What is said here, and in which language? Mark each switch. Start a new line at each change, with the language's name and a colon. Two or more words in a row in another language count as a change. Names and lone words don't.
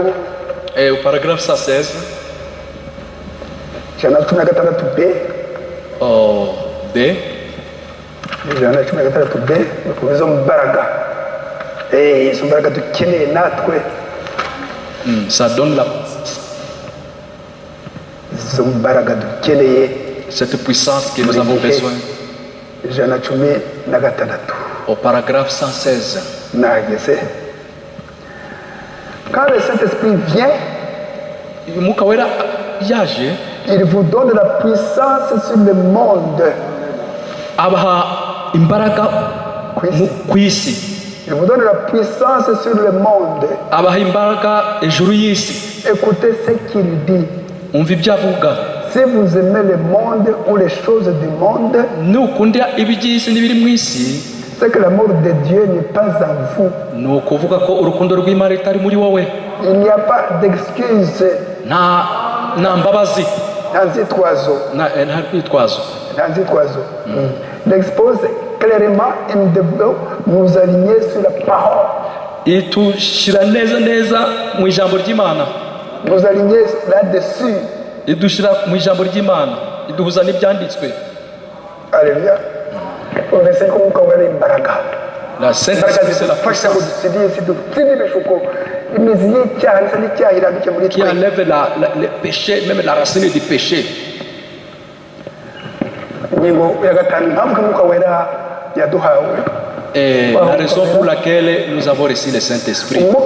French: Et au paragraphe 116,
Kinyarwanda: ijana na cumi na gatandatu B, oh, B, ijana na cumi na gatandatu B, ni ukuvuga izo mbaraga. Izo mbaraga dukeneye natwe,
French: ça donne
Kinyarwanda: izo mbaraga dukeneye.
French: cette puissance que nous avons besoin.
Kinyarwanda: Ijana na cumi na gatandatu.
French: Au paragraphe 116,
Kinyarwanda: Nahageze.
French: Quand le Saint-Esprit vient,
Kinyarwanda: Umwuka wera yaje
French: il vous donne la puissance sur le monde.
Kinyarwanda: abaha imbaraga ku isi,
French: Il vous donne la puissance sur le monde.
Kinyarwanda: abaha imbaraga ejuru y'isi.
French: Écoutez ce qu'il dit.
Kinyarwanda: Umva ibyo avuga.
French: Si vous aimez le monde ou les choses du monde,
Kinyarwanda: Nukunda iby'isi n'ibiri mu isi,
French: c'est que l'amour de Dieu n'est pas en vous.
Kinyarwanda: ni ukuvuga ko urukundo rw'Imana rutari muri wowe.
French: Il n'y a pas d'excuse.
Kinyarwanda: Nta mbabazi. nta nzitwazo nta rwitwazo.
French: Il expose clairement et nous aligner sur la parole.
Kinyarwanda: Itushyira neza mu ijambo ry'Imana.
French: Nous aligner là-dessus.
Kinyarwanda: Idushyira mu ijambo ry'Imana, iduhuza n'ibyanditswe.
French: Alléluia.
Kinyarwanda: Uretse ko Mwuka Wera imbaraga.
French: La Sainte Esprit, c'est la puissance qui enlève le péché, même la racine du péché. Et la raison pour laquelle nous avons reçu le Saint-Esprit.